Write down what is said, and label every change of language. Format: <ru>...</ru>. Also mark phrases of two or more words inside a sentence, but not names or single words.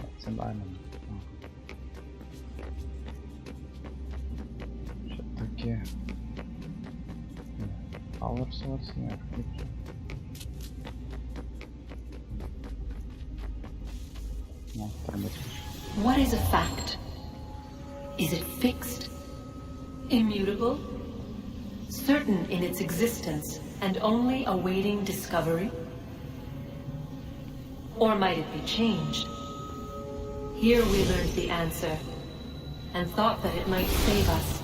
<lt>padarėme. Čia tokie</lt> <en>power source</en> <lt>ar kaip čia. No, turbūt.</lt> <en>What is a fact? Is it fixed? Immutable? Certain in its existence and only awaiting discovery? Or might it be changed? Here we learned the answer and thought that it might save us.</en>